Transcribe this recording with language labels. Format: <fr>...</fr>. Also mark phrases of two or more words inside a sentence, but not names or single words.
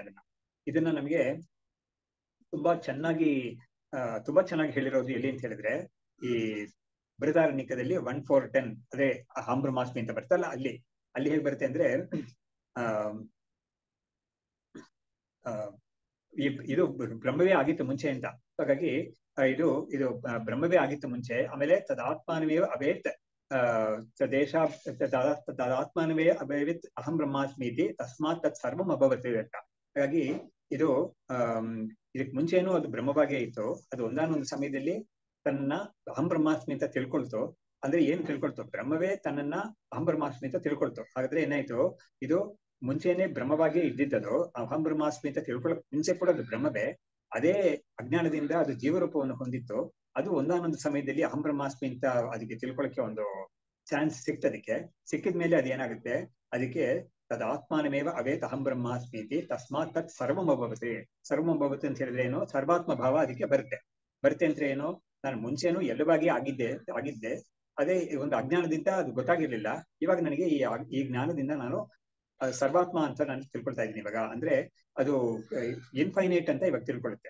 <kn>ಇದನ್ನ ನಮಗೆ ತುಂಬಾ ಚೆನ್ನಾಗಿ ಹೇಳಿರೋದು ಎಲ್ಲಿ ಅಂತ ಹೇಳಿದ್ರೆ, ಈ ಬೃಹದಾರಣ್ಯಕದಲ್ಲಿ 1:4:10 ಅದೇ ಹಾಂಬ್ರಹ್ಮಾಸ್ಮಿ ಅಂತ ಬರ್ತಲ್ಲ, ಅಲ್ಲಿ ಹೇಗೆ ಬರುತ್ತೆ ಅಂದ್ರೆ ಇದು ಬ್ರಹ್ಮವೇ ಆಗಿತ್ತು ಮುಂಚೆ ಅಂತ. ಹಾಗಾಗಿ ಇದು ಬ್ರಹ್ಮವೇ ಆಗಿತ್ತು ಮುಂಚೆ.</kn> <sa>ಆಮೇಲೆ ತದಾತ್ಮಾನವೇ ಅವೇತ್ ತದಾತ್ಮಾನವೇ ಅಭವೇತ್ ಅಹಂ ಬ್ರಹ್ಮಾಸ್ಮೀತಿ ತಸ್ಮಾತ್ ತತ್ ಸರ್ವಂ ಅಭವತ್ ಅಂತ.</sa> <kn>ಹಾಗಾಗಿ ಇದು ಇದಕ್ ಮುಂಚೆನೂ ಅದು ಬ್ರಹ್ಮವಾಗೇ ಇತ್ತು. ಅದು ಒಂದಾನೊಂದು ಸಮಯದಲ್ಲಿ ತನ್ನ</kn> <sa>ಅಹಂ ಬ್ರಹ್ಮಾಸ್ಮಿ</sa> <kn>ಅಂತ ತಿಳ್ಕೊಳ್ತು. ಅಂದ್ರೆ ಏನ್ ತಿಳ್ಕೊಳ್ತು, ಬ್ರಹ್ಮವೇ ತನ್ನನ್ನ</kn> <sa>ಅಹಂ ಬ್ರಹ್ಮಾಸ್ಮಿ</sa> <kn>ಅಂತ ತಿಳ್ಕೊಳ್ತು. ಹಾಗಾದ್ರೆ ಏನಾಯ್ತು, ಇದು ಮುಂಚೆನೆ ಬ್ರಹ್ಮವಾಗೇ ಇದ್ದಿದ್ದದು,</kn> <sa>ಅಹಂ ಬ್ರಹ್ಮಾಸ್ಮಿ</sa> <kn>ಅಂತ ತಿಳ್ಕೊಳಕ್ ಮುಂಚೆ ಕೂಡ ಅದು ಬ್ರಹ್ಮವೇ. ಅದೇ ಅಜ್ಞಾನದಿಂದ ಅದು ಜೀವರೂಪವನ್ನು ಹೊಂದಿತ್ತು. ಅದು ಒಂದಾನೊಂದು ಸಮಯದಲ್ಲಿ</kn> <sa>ಅಹಂ ಬ್ರಹ್ಮಾಸ್ಮಿ</sa> <kn>ಅಂತ ಅದಕ್ಕೆ ತಿಳ್ಕೊಳಕ್ಕೆ ಒಂದು ಚಾನ್ಸ್ ಸಿಕ್ತದಕ್ಕೆ. ಸಿಕ್ಕಿದ್ಮೇಲೆ ಅದೇನಾಗುತ್ತೆ, ಅದಕ್ಕೆ</kn> <sa>ತದಾತ್ಮಾನಮೇವ ಅವೇತ್ ಅಹಂ ಬ್ರಹ್ಮಾಸ್ಮೀತಿ ತಸ್ಮಾತ್ ತತ್ ಸರ್ವಂ ಅಭವತಿ. ಸರ್ವಂ ಅಭವತಿ</sa> <kn>ಅಂತ ಹೇಳಿದ್ರೆ ಏನು, ಸರ್ವಾತ್ಮ ಭಾವ ಅದಕ್ಕೆ ಬರುತ್ತೆ ಅಂದ್ರೆ ಏನು, ನಾನು ಮುಂಚೆನೂ ಎಲ್ಲವಾಗಿ ಆಗಿದ್ದೆ, ಅದೇ ಒಂದು ಅಜ್ಞಾನದಿಂದ ಅದು ಗೊತ್ತಾಗಿರ್ಲಿಲ್ಲ. ಇವಾಗ ನನಗೆ ಈ ಜ್ಞಾನದಿಂದ ನಾನು ಸರ್ವಾತ್ಮ ಅಂತ ನಾನು ತಿಳ್ಕೊಳ್ತಾ ಇದ್ದೀನಿ ಇವಾಗ. ಅಂದ್ರೆ ಅದು ಇನ್ಫೈನೈಟ್ ಅಂತ ಇವಾಗ ತಿಳ್ಕೊಳ್ಳುತ್ತೆ.</kn>